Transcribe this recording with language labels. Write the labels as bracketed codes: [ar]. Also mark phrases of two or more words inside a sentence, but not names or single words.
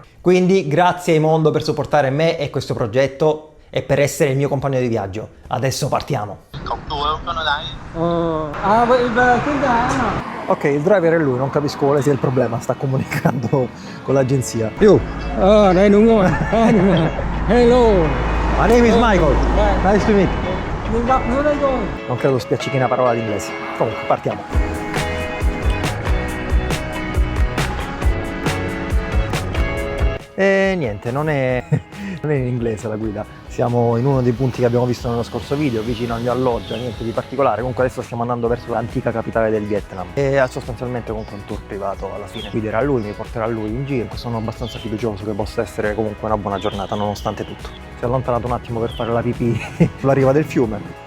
[it] Quindi grazie Eimondo per supportare me e questo progetto e per essere il mio compagno di viaggio. Adesso partiamo. Ok, il driver è lui, non capisco quale sia il problema, sta comunicando con l'agenzia. Io. [vi] Đây đúng rồi. [en] Hello. My name is Michael. [vi] Đây. [en] Nice to meet. [vi] Mình gặp nữa đây rồi. [it] Non credo spiaccichi una parola d'inglese. Comunque, partiamo. E niente, non è in inglese la guida. Siamo in uno dei punti che abbiamo visto nello scorso video, vicino al mio alloggio, niente di particolare. Comunque adesso stiamo andando verso l'antica capitale del Vietnam. E sostanzialmente comunque un tour privato alla fine. Guiderà lui, mi porterà lui in giro. Sono abbastanza fiducioso che possa essere comunque una buona giornata, nonostante tutto. Si è allontanato un attimo per fare la pipì sulla riva del fiume.